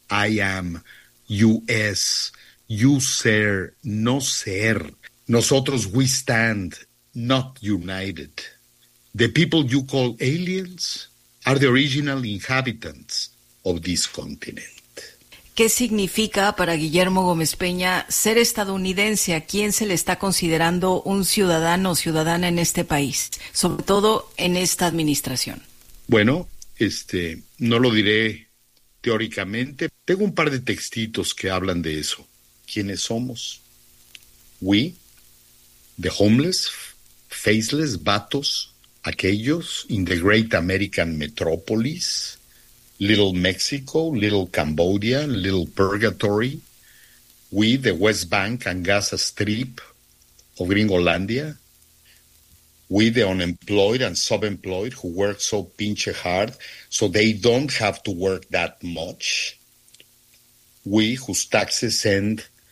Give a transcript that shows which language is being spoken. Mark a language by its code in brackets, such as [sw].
[en] I am US. You [es] ser, no ser. Nosotros, [en] we stand not united. The people you call aliens are the original inhabitants of this continent. [es] ¿Qué significa para Guillermo Gómez Peña ser estadounidense? ¿A quién se le está considerando un ciudadano o ciudadana en este país, sobre todo en esta administración? Bueno, no lo diré teóricamente. Tengo un par de textitos que hablan de eso. ¿Quiénes somos? [en] We, the homeless, faceless, [es] vatos, aquellos [en] in the great American metropolis, little Mexico, little Cambodia, little Purgatory, we, the West Bank and Gaza Strip of Gringolandia, we, the unemployed and sub-employed who work so [es] pinche [en] hard so they don't have to work that much, we, whose taxes end